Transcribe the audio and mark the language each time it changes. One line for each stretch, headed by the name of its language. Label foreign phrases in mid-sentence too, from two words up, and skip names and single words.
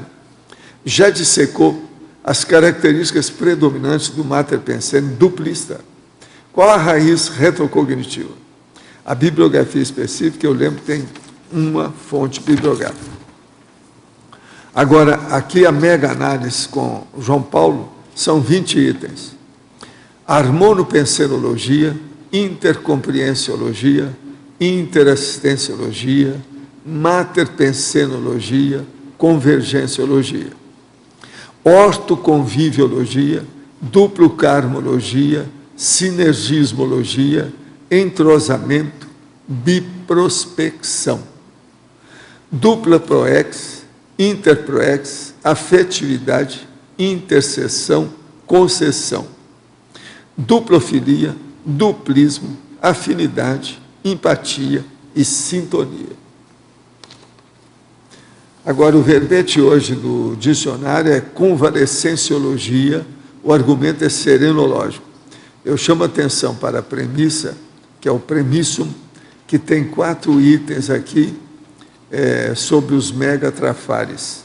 Portuguese: Já dissecou as características predominantes do Mater Pensende duplista? Qual a raiz retrocognitiva? A bibliografia específica, eu lembro que tem uma fonte bibliográfica. Agora, aqui a mega análise com João Paulo são 20 itens. Harmonopensenologia, intercompreensiologia, interassistenciologia, materpensenologia, convergenciologia, ortoconviviologia, duplocarmologia, sinergismologia, entrosamento, biprospecção, dupla proex, interproex, afetividade, intercessão, concessão, duplofilia, duplismo, afinidade, empatia e sintonia. Agora, o verbete hoje do dicionário é convalescenciologia, o argumento é serenológico. Eu chamo a atenção para a premissa, que é o premissum, que tem 4 itens aqui sobre os megatrafares.